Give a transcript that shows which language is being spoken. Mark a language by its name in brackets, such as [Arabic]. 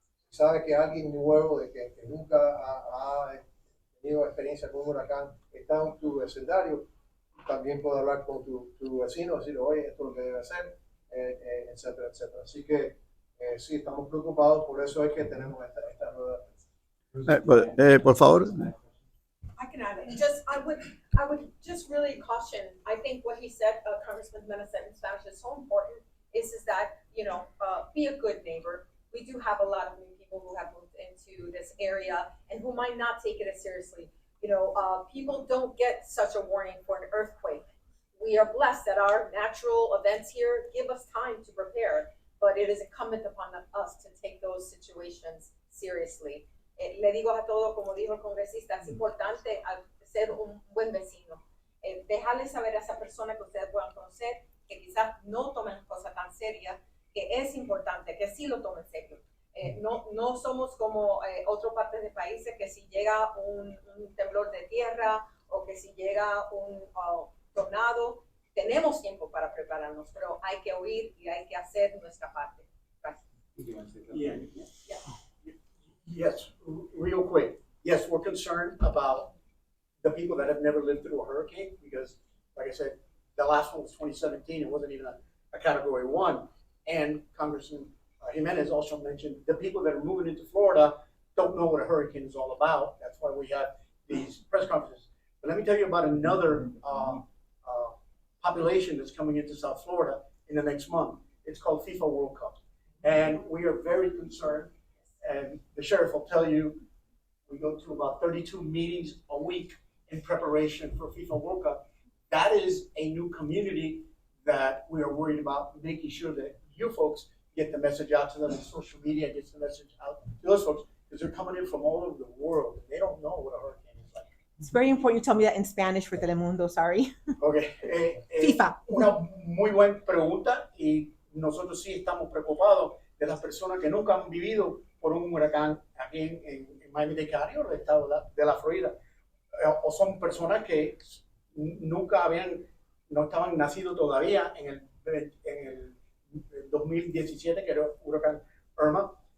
[Spanish] Si sabes que alguien nuevo que nunca ha tenido experiencia con un huracán está en tu vecindario, también puede hablar con tu vecino, decir, oye, esto es lo que debe hacer, etcétera, etcétera. Así que sí, estamos preocupados, por eso es que tenemos esta rueda de prensa. Por favor. [English] I can add it. I would just really caution. I think what he said, Congressman Jimenez said in Spanish, is so important. Is that be a good neighbor. We do have a lot of new people who have moved into this area and who might not take it as seriously. People don't get such a warning for an earthquake. We are blessed that our natural events here give us time to prepare, but it is incumbent upon us to take those situations seriously. [Spanish] Le digo a todo, como dijo el congresista, es importante ser un buen vecino. Dejarle saber a esa persona que ustedes puedan conocer que quizás no tomen cosas tan serias, que es importante, que sí lo tomen serio. No somos como otras partes del país que si llega un temblor de tierra o que si llega un tornado, tenemos tiempo para prepararnos, pero hay que oír y hay que hacer nuestra parte. Gracias. [English] Yes, real quick. Yes, we're concerned about the people that have never lived through a hurricane because, like I said, the last one was 2017. It wasn't even a Category 1. And Congressman Jimenez also mentioned the people that are moving into Florida don't know what a hurricane is all about. That's why we have these press conferences. But let me tell you about another population that's coming into South Florida in the next month. It's called FIFA World Cup. And we are very concerned. And the sheriff will tell you, we go to about 32 meetings a week in preparation for FIFA World Cup. That is a new community that we are worried about, making sure that you folks get the message out to them, and social media gets the message out to those folks, because they're coming in from all over the world. And they don't know what a hurricane is like. It's very important you tell me that in Spanish for Telemundo, sorry. Okay. FIFA. [Spanish] Una muy buena pregunta, y nosotros sí estamos preocupados de las personas que nunca han vivido por un huracán aquí en Miami-Dade County o el estado de la Florida, o son personas que no estaban nacidos todavía en el 2017, que era el huracán Irma.